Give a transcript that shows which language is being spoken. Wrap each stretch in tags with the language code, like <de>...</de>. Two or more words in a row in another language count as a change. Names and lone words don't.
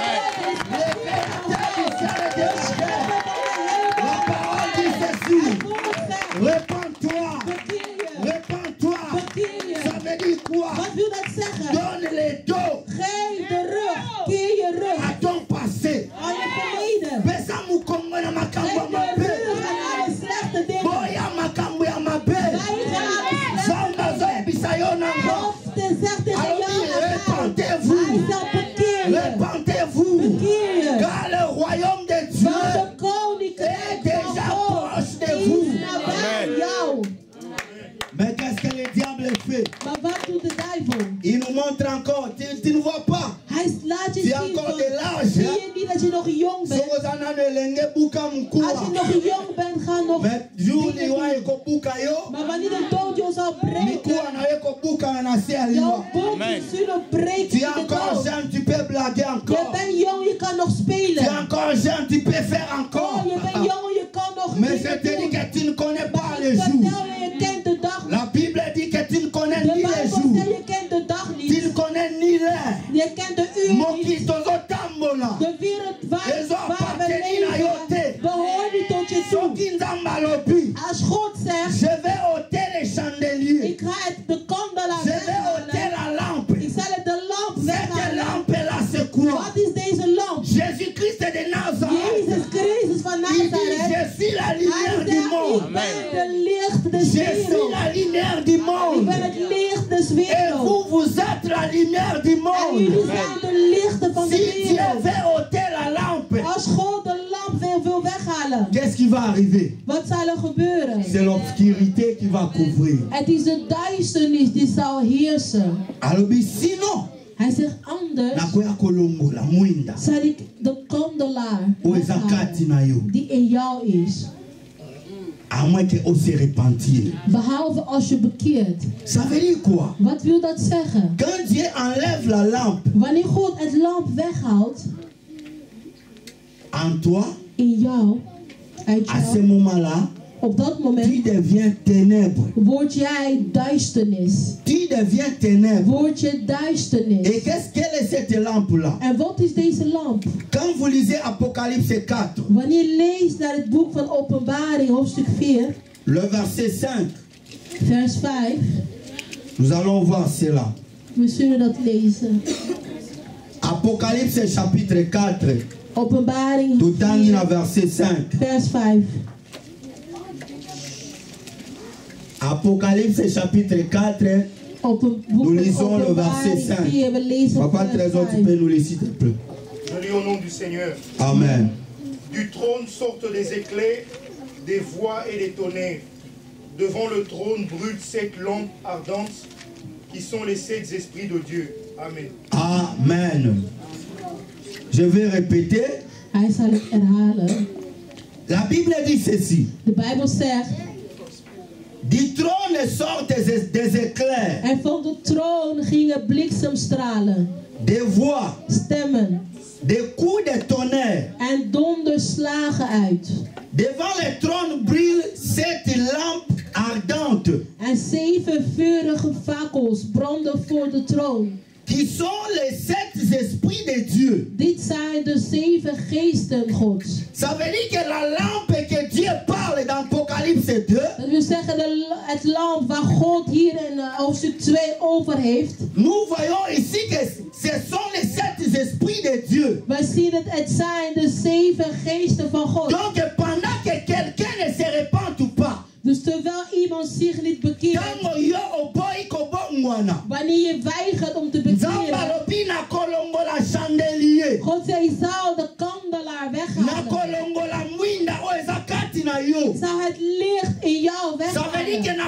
<fr>La parole dit ceci. Répands-toi. Répands-toi. Ça veut dire quoi? Donne les dos à ton passé.</fr> <ln>Besa mukongo na makambo mabe. Boya makambo ya mabe. Zamba zoe bisayo nango.</ln> <fr>Répentez-vous. Répentez-vous. Car le royaume de Dieu est déjà proche de vous. Amen. Mais qu'est-ce que le diable fait? Il nous montre encore. Tu ne vois pas. Tu as encore de l'âge.</fr> <nl>Zie je niet dat je nog jong bent? Als je nog jong bent, ga nog maar wanneer de dood je zal breken, jouw botten zullen breken.</nl> <fr>Tu es encore jeune, tu peux blaguer encore.</fr> <nl>Je bent jong, je kan nog spelen.</nl> <fr>Tu es encore jeune, tu peux faire encore.</fr> <nl>Je bent jong, je kan nog</nl> <fr>mais je te dis que tu ne connais pas les jours. La Bible dit que tu ne connais ni les jours. Tu ne connais ni l'heure.</fr> <nl>Je kent de uur niet. De wereld waar we leven behoort niet tot je toe. Als God zegt,</nl> <fr>je vais ôter les chandeliers.</fr> <nl>Ik ga de kandelaar</nl> <fr>je vais ôter la lampe.</fr> <nl>Ik zal de lamp weghalen.</nl> <fr>Cette lampe là c'est quoi?</fr> <nl>Wat is deze lamp?</nl> <fr>Jésus-Christ de Nazareth.</fr> <nl>Jezus Christus van Nazareth.</nl> <fr>Je suis la lumière du monde.</fr> <nl>Ik ben de licht des werelds.</nl> <fr>Je suis la lumière du monde.</fr> <nl>Ik ben het licht des werelds.</nl> <fr>Et vous êtes la lumière du monde.</fr> <nl>En jullie zijn de lichten van de wereld.</nl> <fr>Si Dieu veut ôter la lampe,</fr> <nl>als God de lamp wil weghalen,</nl> <fr>qu'est-ce qui va arriver?</fr> <nl>Wat zal er gebeuren?</nl> <fr>C'est l'obscurité qui va couvrir.</fr> <nl>Het is de duisternis die zal heersen.</nl> <fr>Alors, sinon,</fr> <nl>hij zegt anders, zal ik de kandelaar die in jou is.</nl> <fr>À moins que on se repentir.</fr> <nl>Behalve als je bekeert.</nl> <fr>Ça veut dire quoi?</fr> <nl>Wat wil dat zeggen?</nl> <fr>Quand Dieu enlève la lampe,</fr> <nl>wanneer God het lamp weghaalt,</nl> <fr>en toi,</fr> <nl>in jou, uit jou,</nl> <fr>à ce moment-là,</fr> <nl>op dat moment,</nl> <fr>tu deviens ténèbres.</fr> <nl>Word jij duisternis.</nl> <fr>Tu deviens ténèbres.</fr> <nl>Word je duisternis.</nl> <fr>Et quelle est cette lampe-là?</fr> <nl>En wat is deze lamp?</nl> <fr>Quand vous lisez Apocalypse 4,</fr> <nl>wanneer je leest naar het boek van Openbaring, hoofdstuk 4,</nl> <fr>le verset 5,</fr> <nl>vers 5,</nl> <fr>nous allons voir cela.</fr> <nl>We zullen dat lezen.</nl> <fr>Apocalypse chapitre 4.</fr> <nl>Openbaring</nl> <fr>4, verset 5.</fr> <nl>Vers 5.</nl> <fr>Apocalypse chapitre 4. Nous lisons le verset 5. Papa Trésor, tu peux nous lire s'il te plaît. Je lis au nom du Seigneur. Amen. Du trône sortent des éclairs, des voix et des tonnerres. Devant le trône brûlent 7 lampes ardentes qui sont les 7 esprits de Dieu. Amen. Amen. Je vais répéter. La Bible dit ceci.</fr> <nl>De Bijbel zegt.</nl> <fr>Du trône sortent des éclairs.</fr> <nl>En van de troon gingen bliksemstralen.</nl> <fr>Des voix.</fr> <nl>Stemmen.</nl> <fr>Des coups de tonnerre.</fr> <nl>En donderslagen uit.</nl> <fr>Devant le trône brûlent 7 lampes ardentes.</fr> <nl>En 7 vurige fakkels branden voor de troon.</nl> <fr>Qui sont les 7 esprits de Dieu.</fr> <nl>Dit zijn de 7 geesten Gods.</nl> <fr>Ça veut dire que la lampe que Dieu parle dans Apocalypse 2.</fr> <nl>Dat wil zeggen het lamp waar God hier in hoofdstuk 2 over heeft.</nl> <fr>Nous voyons ici que ce sont les 7 esprits de Dieu.</fr> <nl>Wij zien het zijn de 7 geesten van God.</nl> <fr>Donc pendant que quelqu'un ne se repent ou pas.</fr> <nl>Dus terwijl iemand zich niet bekeert, wanneer je weigert om te bekeren, God zei, je zou de kandelaar weghalen. Ik zou het licht in jou weghalen.</nl>